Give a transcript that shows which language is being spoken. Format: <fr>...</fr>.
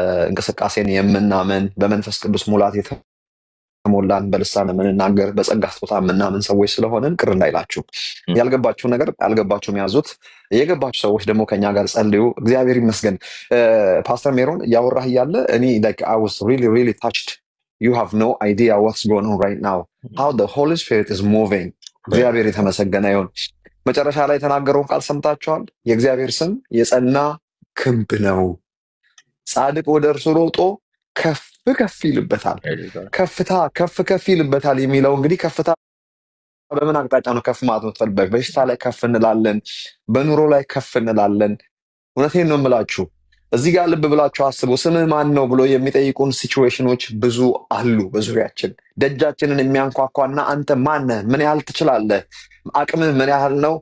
<am>እንቅስቃሴን የምናምን በመንፈስ ቅዱስ ሙላት የተሞላን በልሳን የምንናገር በጸጋ ስጦታ የምናምን ሰዎች ስለሆነን ቅር እንዳይላችሁ። ያልገባችሁ ነገር ያልገባችሁም ያዙት። የገባችሁ ሰዎች ደግሞ ከኛ ጋር ጸልዩ። እግዚአብሔር ይመስገን። ፓስተር ሜሮን ያወራህ ያለ እኔ</am> <en>like I was really touched. You have no idea what's going on right now. How the Holy Spirit is moving.</en> <am>እግዚአብሔር የተመሰገነ ይሁን። መጨረሻ ላይ የተናገረውን ቃል ሰምታችኋል። የእግዚአብሔር ስም የጸና ክንብ ነው፣ ጻድቅ ወደ እርሱ ሮጦ ከፍ ከፍ ይልበታል። ከፍታ ከፍ ከፍ ይልበታል የሚለው እንግዲህ ከፍታ በምን አቅጣጫ ነው ከፍ ማለት የምትፈልበት? በሽታ ላይ ከፍ እንላለን፣ በኑሮ ላይ ከፍ እንላለን። እውነቴን ነው የምላችሁ። እዚህ ጋር ልብ ብላችሁ አስቡ። ስምህ ማን ነው ብሎ የሚጠይቁን ሲቹዌሽኖች ብዙ አሉ በዙሪያችን። ደጃችንን የሚያንኳኳና አንተ ማነህ? ምን ያህል ትችላለህ? አቅምህ ምን ያህል ነው?</am>